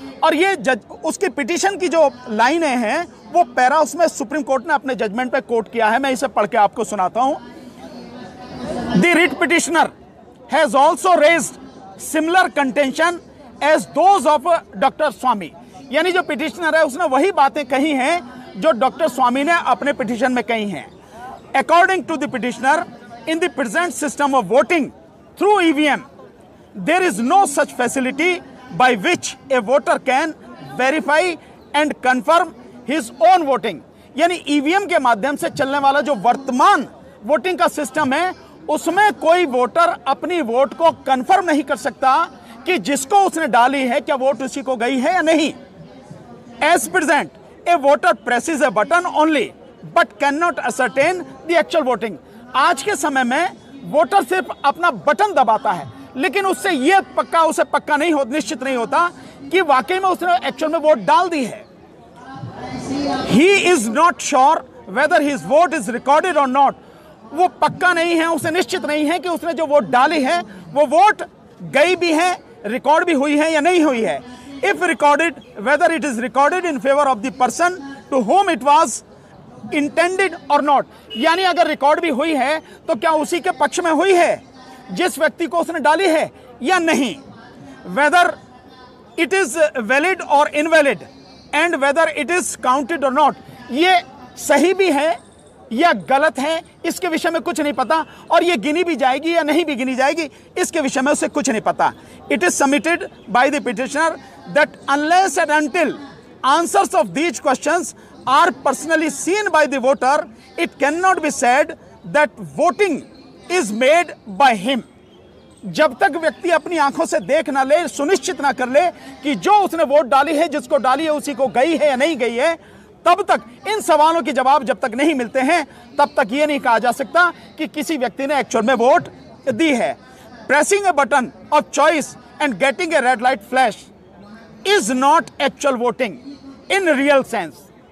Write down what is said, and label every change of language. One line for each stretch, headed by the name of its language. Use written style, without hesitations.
Hindi: और ये उसकी पिटीशन की जो लाइनें हैं, वो पैरा उसमें सुप्रीम कोर्ट ने अपने जजमेंट पे कोट किया है। मैं इसे पढ़ के आपको सुनाता हूं।
English: The writ petitioner has also raised similar contention as those of doctor Swami.
Hindi: यानी जो पिटिशनर है उसने वही बातें कही हैं जो डॉक्टर स्वामी ने अपने पिटिशन में कही हैं।
English: According to the petitioner, in the present system of voting through EVM, there is no such facility by which a voter can verify and confirm his own voting।
Hindi: यानी ईवीएम के माध्यम से चलने वाला जो वर्तमान वोटिंग का सिस्टम है, उसमें कोई वोटर अपनी वोट को कंफर्म नहीं कर सकता कि जिसको उसने डाली है क्या वोट उसी को गई है या नहीं।
English: As present, a voter presses a button only but cannot ascertain the actual voting।
Hindi: आज के समय में वोटर सिर्फ अपना बटन दबाता है, लेकिन उससे यह पक्का उसे पक्का नहीं हो, निश्चित नहीं होता कि वाकई में उसने एक्चुअल में वोट डाल दी है।
English: He is not sure whether his vote is recorded or not।
Hindi: वो पक्का नहीं है, उसे निश्चित नहीं है कि उसने जो वोट डाली है वो वोट गई भी है, रिकॉर्ड भी हुई है या नहीं हुई है।
English: If recorded, whether it is recorded in favor of the person to whom it was intended or not।
Hindi: यानी अगर रिकॉर्ड भी हुई है तो क्या उसी के पक्ष में हुई है जिस व्यक्ति को उसने डाली है या नहीं।
English: Whether it is valid or invalid and whether it is counted or not।
Hindi: ये सही भी है या गलत है, इसके विषय में कुछ नहीं पता। और ये गिनी भी जाएगी या नहीं भी गिनी जाएगी, इसके विषय में उसे कुछ नहीं पता।
English: It is submitted by the petitioner that unless and until answers of these questions are personally seen by the voter, it cannot be said that voting is made by him।
Hindi: जब तक व्यक्ति अपनी आंखों से देख ना ले, सुनिश्चित ना कर ले कि जो उसने वोट डाली है, जिसको डाली है उसी को गई है या नहीं गई है, तब तक इन सवालों के जवाब जब तक नहीं मिलते हैं, तब तक यह नहीं कहा जा सकता कि किसी व्यक्ति ने एक्चुअल में वोट दी है।
English: Pressing a button of choice and getting a red light flash is not actual voting in real sense.